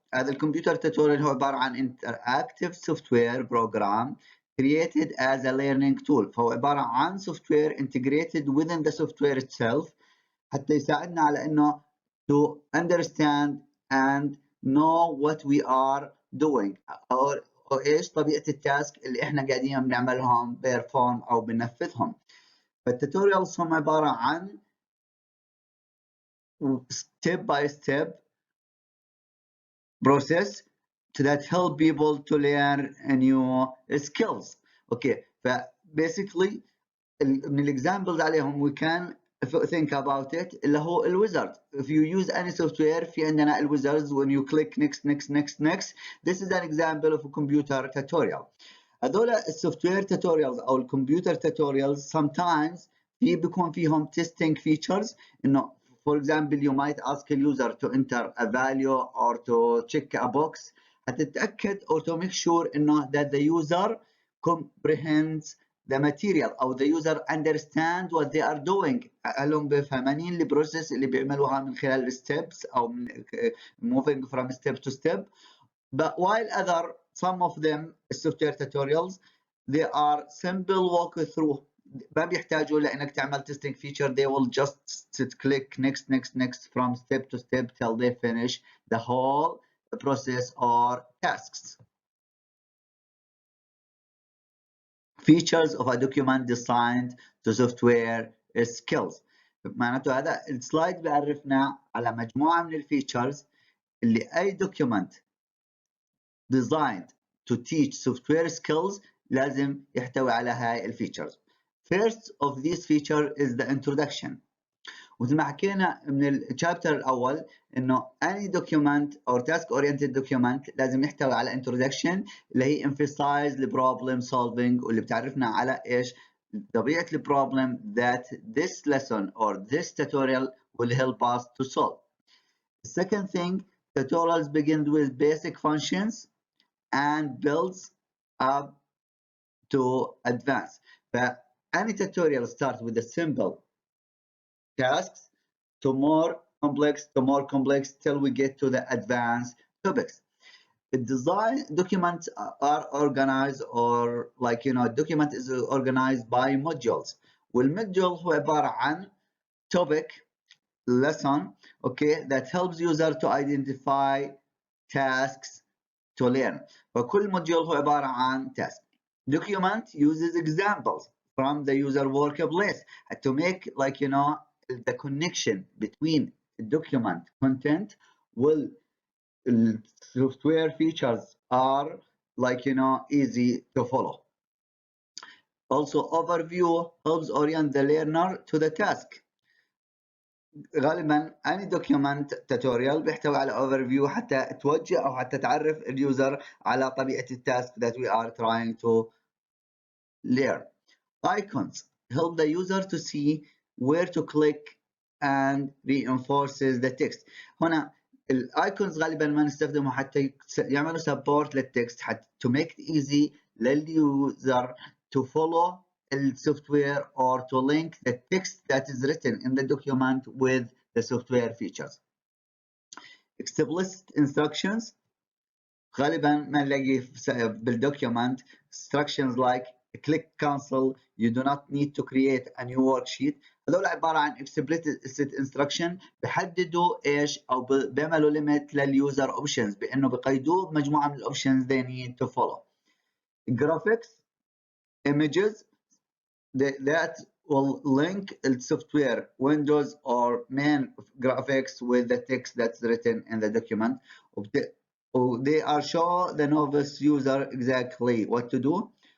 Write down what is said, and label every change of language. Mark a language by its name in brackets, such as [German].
[Arabic] هذا الكمبيوتر توتوريال هو عبارة عن [English] interactive software program created as a learning tool. [Arabic] فهو عبارة عن [English] software integrated within the software itself [Arabic] حتى يساعدنا على إنه [English] to understand and know what we are doing [Arabic] أو إيش طبيعة التاسك اللي إحنا قاعدين بنعملهم [English] perform [Arabic] أو بننفذهم. فالتوتوريالز هم عبارة عن [English] step by step process that help people to learn new skills. Okay, basically [Arabic] من الاكزامبلز عليهم [English] we can think about it [Arabic] اللي هو الويزرد. [English] If you use any software [Arabic] في عندنا الويزردز [English] when you click next, this is an example of a computer tutorial. [Arabic] هذول السوفتوير [English] tutorials [Arabic] او الكمبيوتر [English] tutorials sometimes [Arabic] بيكون فيهم [English] testing features انه for example you might ask a user to enter a value or to check a box [Arabic] هتتأكد [English] or to make sure إنه that the user comprehends the material أو the user understand what they are doing. [Arabic] هلهم بفهمانين البروسيس اللي بيعملوها من خلال steps أو من [English] moving from step to step. But while some of them software tutorials they are simple walk through. [Arabic] ما بيحتاجوا لانك تعمل [English] testing feature. They will just click next from step to step till they finish the whole process or tasks. Features of a document designed to software skills. [Arabic] معناته هذا السلايد بيعرفنا على مجموعة من الفيتشرز اللي أي [English] document designed to teach software skills [Arabic] لازم يحتوي على هاي الفيتشرز. [English] First of these features is the introduction. [Arabic] وزي ما حكينا من الشابتر الأول إنه [English] any document or task oriented document [Arabic] لازم يحتوي على [English] introduction اللي هي emphasize the problem solving [Arabic] واللي بتعرفنا على إيش طبيعة [English] the problem that this lesson or this tutorial will help us to solve. The second thing, tutorials begin with basic functions and builds up to advance. Any tutorial starts with the simple tasks to more complex till we get to the advanced topics. الديزاين documents are organized or like document is organized by modules. [Arabic] والموديول هو عبارة عن [English] topic lesson okay that helps user to identify tasks to learn. [Arabic] فكل موديول هو عبارة عن task. [English] Document uses examples from the user workplace to make like the connection between document content will software features are like easy to follow. Also overview helps orient the learner to the task. [Arabic] غالبا [English] any document tutorial [Arabic] بيحتوي على overview حتى توجه او حتى تعرف اليوزر على طبيعة التاسك [English] that we are trying to learn. Icons help the user to see where to click and reinforces the text. [Arabic] هنا الايكونز غالبا ما نستخدمه حتى يعملوا [English] support [Arabic] للتكست حتى [English] to make it easy لليوزر to follow the software or to link the text that is written in the document with the software features. Explicit instructions [Arabic] غالبا ما نلاقي [English] بالdocument instructions like click cancel, you do not need to create a new worksheet. هذول عبارة عن explicit instruction بحددوا ايش او بيعملوا limit لليوزر options بانه بقيدوه بمجموعة من الاوبشنز they need to follow. Graphics, images that will link the software windows or main graphics with the text that's written in the document. They are show the novice user exactly what to do.